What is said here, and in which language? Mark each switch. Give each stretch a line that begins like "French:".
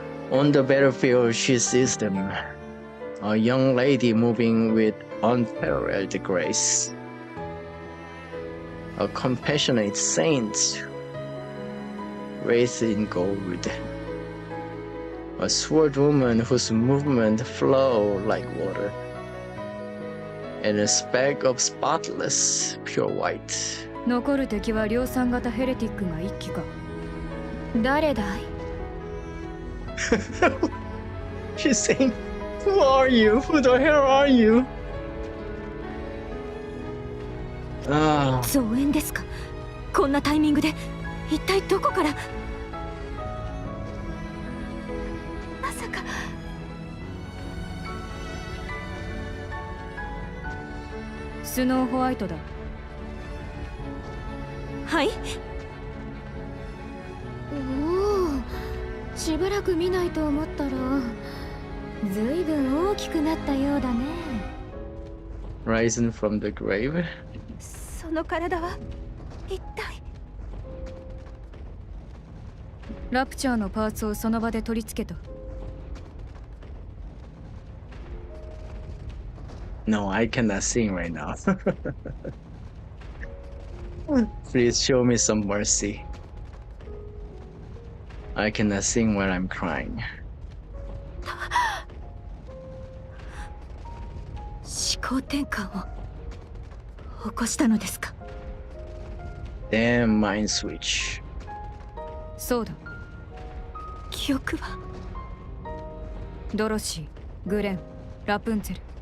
English: On the battlefield, she sees them. A young lady moving with unparalleled grace. A compassionate saint, raised in gold. A sword woman whose movements flow like water. And a speck of spotless, pure white.
Japanese: 残る敵は量産型ヘレティックが1機か。誰だい？ She's saying, who are you? Who the hell are you? 増援ですか？こんなタイミングで一体どこから？まさか。スノーホワイトだ。はい。おお、しばらく見ないと思ったら、ずいぶん大きくなったようだね。
English: Rising from the grave.
Japanese: その体は一体。ラプチャーのパーツをその場で取り付けた。
English: No, I cannot sing right now. Please show me some mercy. I cannot sing while I'm crying.
Japanese: 思考転換を起こしたのですか？
English: Damn mind switch.
Japanese: そうだ。記憶はドロシー、グレン、ラプンツェル。